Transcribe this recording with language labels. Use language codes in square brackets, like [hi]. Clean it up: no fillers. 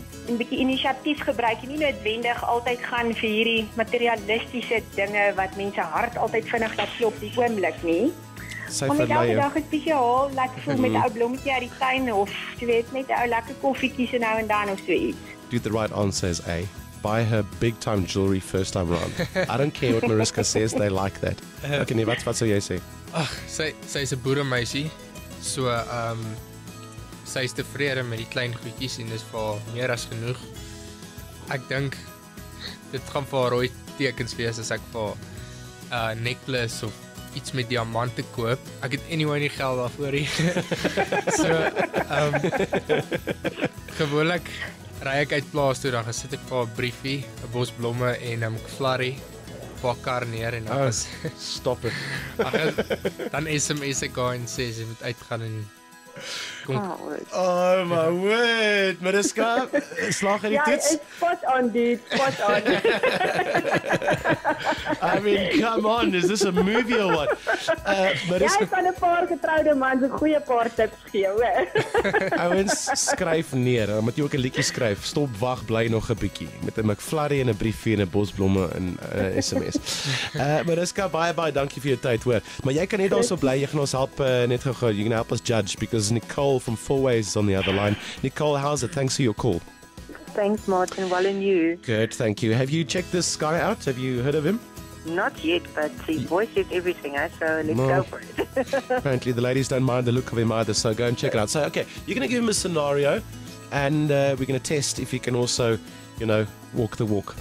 [af] 'n bietjie inisiatief gebruik en nie noodwendig altyd gaan vir hierdie materialistiese dinge wat mense hart altyd vinnig laat klop die oomblik nie. Om met elke dag 'n spesiaal laat voel met 'n ou blommetjie uit die tuin of jy weet net 'n ou lekker koffietjie so nou en dan of so iets. [en] Do the right answer is A. Buy her big time jewelry first time round. I don't care what Mariska says, they like that. [af] Okay, nee, wat sou jy sê? Ag, sy is 'n boeremeisie. So sy is tevrede met die klein goedjies en dis vir haar meer as genoeg. Ek dink dit gaan vir haar rooi tekens wees as ek vir 'n necklace of iets met diamante koop. Ek het anyway nie geld daarvoor nie. So gewoonlik ry ek uit plaas toe, dan gesit ek vir 'n briefie, 'n bos blomme en 'n McFlurry op kar neer en dan [en] stop it. [af] Dan SMS ek haar en sê sy moet uitgaan en kom. [en] Oh my word, [af] Mariska, slag in die toets. [en] Ja, spot on, dude, spot on. I mean, come on, is this a movie or what? [af] Mariska, jy kan 'n paar getroude mans 'n goeie paar tips gee, hoor. Ouens, skryf neer, dan moet jy ook 'n liedjie skryf. Stop, wag, bly nog 'n bietjie met 'n McFlurry en 'n briefie en 'n bosblomme en 'n SMS. Mariska, baie dankie vir jou tyd, hoor. Maar jy kan net daarso bly, jy gaan ons help net gou. [en] You can help us judge because Nicole from Four Ways is on the other line. Nicole, how's it? Thanks for your call. Thanks, Martin. Well, and you? Good, thank you. Have you checked this guy out? Have you heard of him? Not yet, but his voice is everything, so let's go for it. Apparently the ladies don't mind the look of him either, so go and check it out. So, okay, you're going to give him a scenario, and we're going to test if he can also, walk the walk.